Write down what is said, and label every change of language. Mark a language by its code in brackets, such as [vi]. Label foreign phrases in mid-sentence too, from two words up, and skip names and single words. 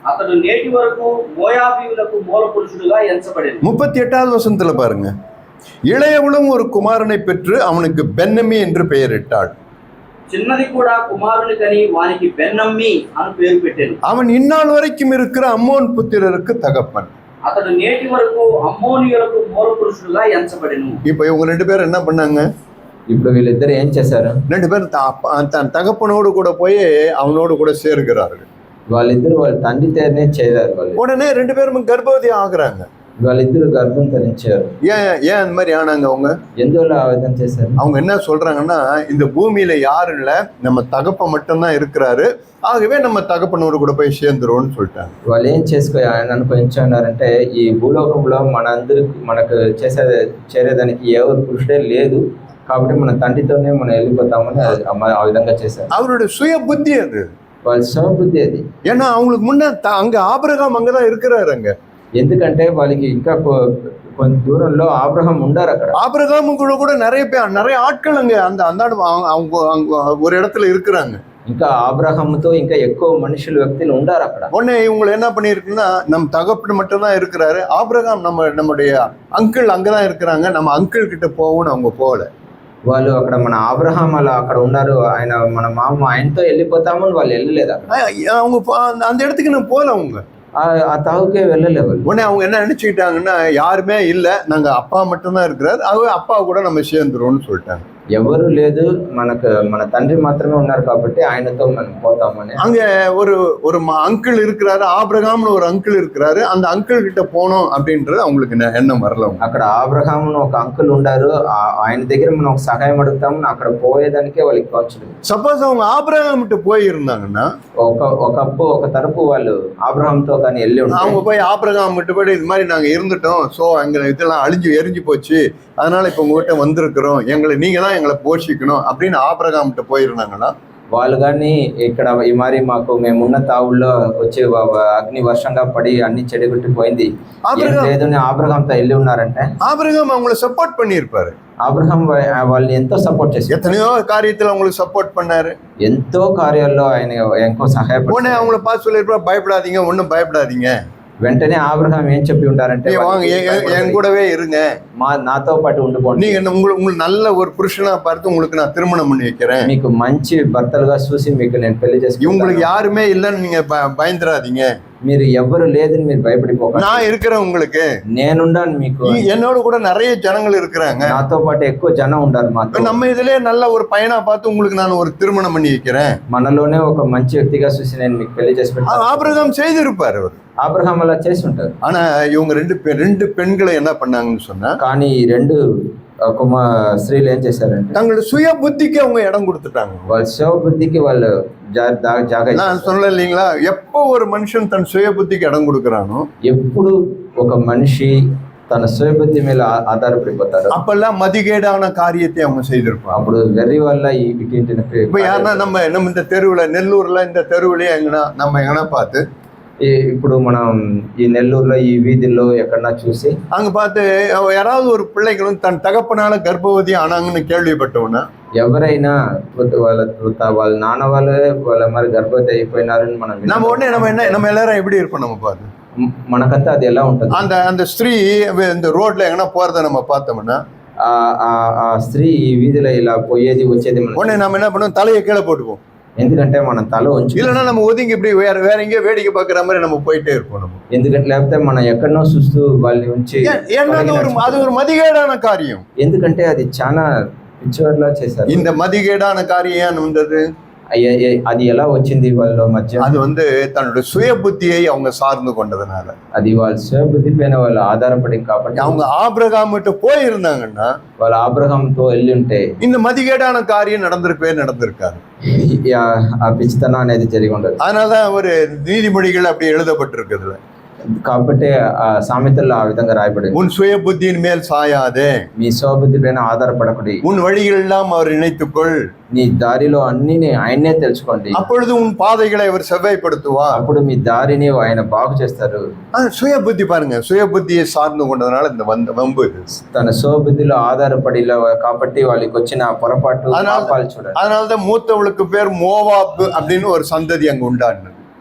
[te] అతడు నేటి వరకు మోయాబీయులకు మూల పురుషుడుగా ఎంచబడెను. [ta] 38வது வசனத்துல பாருங்க, இளையவளும் ஒரு குமாரனை பெற்று அவனுக்கு பென்னமி என்று பெயரிட்டாள். [te] చిన్నది కూడా కుమారుని కని వానికి బెన్నమ్మి అని పేరు పెట్టెను. [ta] அவன் இந்நாள் வரைக்கும் இருக்கிற அம்மோன் புத்திரருக்கு தகப்பன். [te] అతడు నేటి వరకు అమ్మోనియులకు మూల పురుషుడుగా ఎంచబడెను. [ta] இப்ப இவங்க 2 பேரும் என்ன பண்ணாங்க? [te] ఇప్పుడు వీళ్ళిద్దరు ఏం చేశారు? [ta] 2 பேரும் தன் தகப்பனோடு கூட போய் அவனோடு கூட சேர்கிறார்கள். [te] వాళ్ళిద్దరు వాళ్ళ తండ్రితోనే చేరారు. వాళ్ళు [ta] உடனே 2 பேரும் கர்ப்பவதி ஆகுறாங்க. [te] వాళ్ళిద్దరు గర్భం ధరించారు. [ta] ஏன் அந்த மாதிரி ஆனாங்க? அவங்க [te] ఎందువల్ల ఆ విధంగా చేశారు? [ta] அவங்க என்ன சொல்றாங்கன்னா, இந்த பூமியில யாரும் இல்ல, நம்ம தகப்ப மட்டும்தான் இருக்கிறாரு, ஆகவே நம்ம தகப்பனோடு கூட போய் சேர்ந்துருவோம்னு சொல்லிட்டாங்க. [te] వాళ్ళు ఏం ఆయన అనుకుంటున్నారంటే, ఈ భూలోకంలో మనకు చేరేదానికి ఎవరు పురుషుడే లేదు, కాబట్టి మన తండ్రితోనే మనం వెళ్ళిపోతామని ఆ విధంగా చేశారు. [ta] அவருடைய சுய புத்தி அது, [te] వాళ్ళ స్వబుద్ధి అది. [ta] ஏன்னா அவங்களுக்கு முன்ன அங்க ஆபிரகாம் அங்கதான் இருக்கிறாரு. அங்க [te] ఎందుకంటే వాళ్ళకి ఇంకా కొంత దూరంలో ఆబ్రహాం ఉండారు. అక్కడ [ta] ஆபிரகாம் கூட நிறைய ஆட்கள் அங்க அவங்க ஒரு இடத்துல இருக்கிறாங்க. [te] ఇంకా ఆబ్రహాముతో ఇంకా ఎక్కువ వ్యక్తులు ఉండారు అక్కడ. [ta] உடனே இவங்களை என்ன பண்ணிருக்குன்னா, நம்ம தகப்பன் மட்டும் தான் இருக்கிறாரு, ஆபிரகாம் நம்முடைய அங்கிள் அங்கதான் இருக்கிறாங்க, நம்ம அங்கிள் கிட்ட போவோம்னு அவங்க போகல. [te] వాళ్ళు అక్కడ మన ఆబ్రహాం అలా అక్కడ ఉన్నారు, ఆయన మన మామ ఆయనతో వెళ్ళిపోతామని వాళ్ళు వెళ్ళలేదు. [ta] அவங்க அந்த இடத்துக்கு நான் போகல. அவங்க [te] ఆ తావుకే వెళ్ళలే. వాళ్ళు [ta] உடனே அவங்க என்ன நினைச்சுக்கிட்டாங்கன்னா, யாருமே இல்லை, நாங்க அப்பா மட்டும்தான் இருக்கிறாரு, அதுவே அப்பா கூட நம்ம சேர்ந்துருவோம்னு சொல்லிட்டாங்க. [te] ఎవరు లేదు, మన తండ్రి మాత్రమే ఉన్నారు కాబట్టి ఆయనతో మనం పోతామని. [ta] அங்க ஒரு அங்கிள் இருக்கிறாரு, ஆபிரகாம்னு ஒரு அங்கிள் இருக்கிறாரு, அந்த அங்கிள் கிட்ட போனோம் அப்படின்றது அவங்களுக்கு எண்ணம் வரல. [te] అక్కడ ఆబ్రహాం ఒక అంకుల్ ఉండారు, ఆయన దగ్గర మనం ఒక సహాయం అడుగుతామని అక్కడ పోయేదానికే వాళ్ళకి తోచలేదు. [ta] సపోజ్ அவங்க ஆபிரகாம் கிட்ட போயிருந்தாங்கன்னா, [te] ఒక తరపు వాళ్ళు ఆబ్రహాంతో కానీ వెళ్ళి ఉంటారు. [ta] அவங்க போய் ஆபிரகாம் கிட்ட போய் இது மாதிரி நாங்க இருந்துட்டோம், சோ அங்க இதெல்லாம் எரிஞ்சு போச்சு, அதனால இப்ப உங்ககிட்ட வந்திருக்கிறோம், நீங்க தான் எங்களை போஷிக்கணும் அப்படின்னு ஆபிரகாம் கிட்ட போயிருந்தாங்கன்னா, [te] వాళ్ళు కానీ ఇక్కడ ఈ మరి మాకు మేమున్న తావుల్లో వచ్చి అగ్ని వర్షంగా పడి అన్ని చెడగొట్టిపోయింది లేదని ఆబ్రహాంతో వెళ్ళి ఉన్నారంటే, [ta] ஆபிரகாம் அவங்களை சப்போர்ட் பண்ணியிருப்பாரு. [te] ఆబ్రహాం వాళ్ళని ఎంతో సపోర్ట్ చేశారు. [ta] எத்தனையோ காரியத்துல அவங்களுக்கு சப்போர்ட் பண்ணாரு, [te] ఎంతో కార్యాల్లో ఆయన ఎంతో సహాయపడి [ta] அவங்கள பார்த்து சொல்லியிருப்பாரு, பயப்படாதீங்க, ஒன்றும் பயப்படாதீங்க. [te] వెంటనే ఆబ్రహాం ఏం చెప్పి ఉంటారంటే, [ta] என் கூடவே இருங்க, [te] నాతో పాటు ఉండిపోండి, [ta] நீங்க உங்களுக்கு நல்ல ஒரு புருஷனா பார்த்து உங்களுக்கு நான் திருமணம் பண்ணி வைக்கிறேன், [te] మీకు మంచి భర్తలుగా చూసి మీకు నేను పెళ్లి చేసుకుంటాను, [ta] உங்களுக்கு யாருமே இல்லைன்னு நீங்க பயந்துராதீங்க, [te] మీరు ఎవరు లేదని మీరు భయపడిపోకండి, [ta] நான் இருக்கிறேன், உங்களுக்கு [te] నేనుండాను, మీకు [ta] என்னோட கூட நிறைய ஜனங்கள் இருக்கிறாங்க, [te] నాతో పాటు ఎక్కువ జనం ఉండారు మాతో, [ta] நம்ம இதுலயே நல்ல ஒரு பையனா பார்த்து உங்களுக்கு நான் ஒரு திருமணம் பண்ணி வைக்கிறேன், [te] మనలోనే ఒక మంచి వ్యక్తిగా చూసి నేను మీకు పెళ్లి చేసి పెడతాను. [ta] ஆபிரகாம் செய்திருப்பாரு, அவர் [te] ఆబ్రహాం అలా చేసి ఉంటారు. [ta] ஆனா இவங்க ரெண்டு பெண்களை என்ன பண்ணாங்கன்னு சொன்னா, [te] కానీ ఈ రెండు స్త్రీలు ఏం చేశారంటే, [ta] தங்களோட சுய புத்திக்கு அவங்க இடம் கொடுத்துட்டாங்க. [te] వాళ్ళ స్వ బుద్ధికి వాళ్ళు జాగా. [ta] நான் சொல்ல இல்லைங்களா, எப்போ ஒரு மனுஷன் தன் சுய புத்திக்கு இடம் கொடுக்கறானோ, [te] ఎప్పుడు ఒక మనిషి తన స్వ బుద్ధి మీద ఆధారపడిపోతారు, [ta] அப்பெல்லாம் மதிகேடான காரியத்தை அவங்க செய்திருப்பாங்க. [te] అప్పుడు వెర్రి వల్ల ఈ [ta] இப்ப யாருன்னா நம்ம இந்த தெருவுல, நெல்லூர்ல இந்த தெருவுலயே எங்கன்னா பார்த்து, [te] ఇప్పుడు మనం ఈ నెల్లూరులో ఈ వీధిలో ఎక్కడన్నా చూసి [ta] அங்க பார்த்து யாராவது ஒரு பிள்ளைகளும் தன் தகப்பனால கர்ப்பவதி ஆனாங்கன்னு கேள்விப்பட்டோம்னா, [te] ఎవరైనా వాళ్ళ నాన్న వాళ్ళ మరి గర్భవతి అయిపోయినారని [ta] நம்ம உடனே நம்ம எல்லாரும் எப்படி இருப்போம், நம்ம பார்த்து [te] మనకంతా అది ఎలా ఉంటుంది. [ta] அந்த ஸ்திரீ இந்த ரோட்ல எங்கன்னா போறத நம்ம பார்த்தோம்னா, [te] ఆ స్త్రీ ఈ వీధిలో ఇలా పోయేది వచ్చేది, [ta] உடனே நம்ம என்ன பண்ணுவோம், தலையை கீழே போட்டுவோம். [te] ఎందుకంటే మనం తల ఉంచి, [ta] இல்லைன்னா நம்ம ஒதுங்கி இப்படி வேற எங்கேயோ வேடிக்கை பார்க்குற மாதிரி நம்ம போயிட்டே இருப்போம். நம்ம [te] ఎందుకంటే లేకపోతే మనం ఎక్కడనో చూస్తూ వాళ్ళని ఉంచి, [ta] அது ஒரு மதிகேடான காரியம். [te] ఎందుకంటే అది చాలా పిచ్చివారిలా చేశారు. [ta] இந்த மதிகேடான காரியம் ஏன் வந்தது, [te] అది ఎలా వచ్చింది వాళ్ళ మధ్య, [ta] அது தன்னுடைய சுய புத்தியை அவங்க சார்ந்து கொண்டதுனால, [te] అది వాళ్ళ స్వ బుద్ధి పైన వాళ్ళు ఆధారపడి కాబట్టి. [ta] அவங்க ஆபிரகாம் கிட்ட போயிருந்தாங்கன்னா, [te] వాళ్ళు ఆబ్రహాంతో వెళ్ళి ఉంటే [ta] இந்த மதிகேடான காரியம் நடந்திருக்காது, [te] ఆ పిచ్చితనం అనేది జరిగి ఉండదు. [ta] அதனாலதான் ஒரு நீதிமொழிகள் அப்படி எழுதப்பட்டிருக்குதுல, [te] కాబట్టి ఆ సామెతల్లో ఆ విధంగా రాయబడింది, [ta] உன் சுய புத்தியின் மேல் சாயாதே, [te] మీ స్వబుద్ధి పైన ఆధారపడకూడదు, [ta] உன் வழிகள் எல்லாம் அவர் நினைத்துக்கொள், [te] నీ దారిలో అన్ని ఆయన్నే తెలుసుకోండి, [ta] அப்பொழுது உன் பாதைகளை அவர் செவ்வாய்ப்படுத்துவார், [te] అప్పుడు మీ దారిని ఆయన బాగు చేస్తారు. [ta] சுய புத்தி பாருங்க, சுய புத்தியை சார்ந்து கொண்டதுனால இந்த வம்பு, [te] తన స్వబుద్ధిలో ఆధారపడి కాబట్టి వాళ్ళకి వచ్చిన పొరపాటు చూడండి. [ta] அதனாலதான் மூத்தவளுக்கு பேர் மோவாப் அப்படின்னு ஒரு சந்ததி அங்க உண்டானது.